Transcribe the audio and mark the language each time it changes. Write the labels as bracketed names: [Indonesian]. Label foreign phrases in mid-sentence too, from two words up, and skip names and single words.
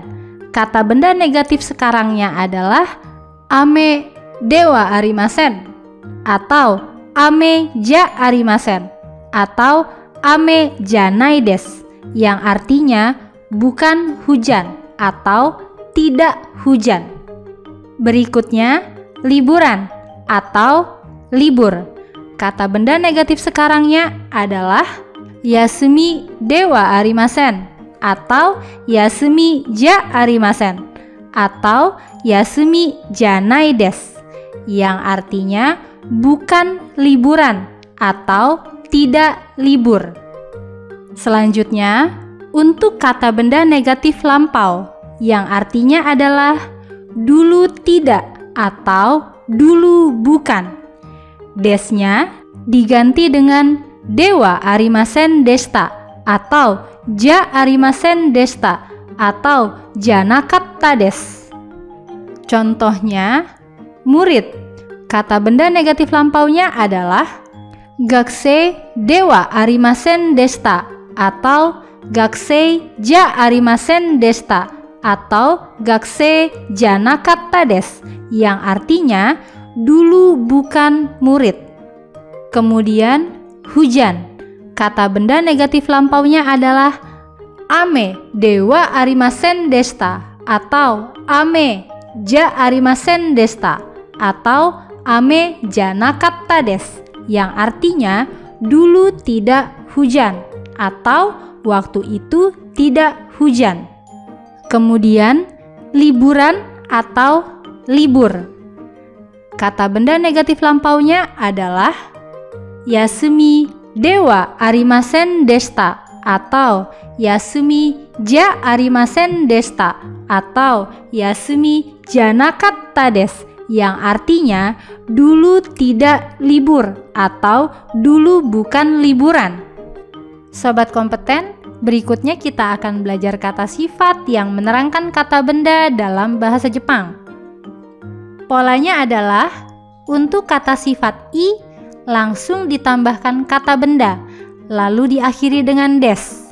[Indonesian] Kata benda negatif sekarangnya adalah [Japanese] 雨ではありません [Indonesian] atau [Japanese] 雨じゃありません [Indonesian] atau [Japanese] 雨じゃないです, [Indonesian] yang artinya bukan hujan atau tidak hujan. Berikutnya liburan atau libur. Kata benda negatif sekarangnya adalah [Japanese] 休みではありません [Indonesian] atau [Japanese] 休みじゃありません [Indonesian] atau [Japanese] 休みじゃないです, [Indonesian] yang artinya bukan liburan atau tidak libur. Selanjutnya, untuk kata benda negatif lampau yang artinya adalah dulu tidak atau dulu bukan, desnya diganti dengan [Japanese] ではありませんでした [Indonesian] atau [Japanese] じゃありませんでした [Indonesian] atau [Japanese] じゃなかったです. [Indonesian] Contohnya murid. Kata benda negatif lampaunya adalah [Japanese] 学生ではありませんでした [Indonesian] atau [Japanese] 学生じゃありませんでした [Indonesian] atau [Japanese] 学生じゃなかったです, [Indonesian] yang artinya dulu bukan murid. Kemudian hujan. Kata benda negatif lampaunya adalah [Japanese] 雨ではありませんでした [Indonesian] atau [Japanese] 雨じゃありませんでした [Indonesian] atau [Japanese] 雨じゃなかったです, [Indonesian] yang artinya dulu tidak hujan atau waktu itu tidak hujan. Kemudian liburan atau libur. Kata benda negatif lampaunya adalah [Japanese] 休みではありませんでした [Indonesian] atau [Japanese] 休みじゃありませんでした [Indonesian] atau [Japanese] 休みじゃなかったです, [Indonesian] yang artinya dulu tidak libur atau dulu bukan liburan. Sobat kompeten, berikutnya kita akan belajar kata sifat yang menerangkan kata benda dalam bahasa Jepang. Polanya adalah untuk kata sifat i langsung ditambahkan kata benda, lalu diakhiri dengan des.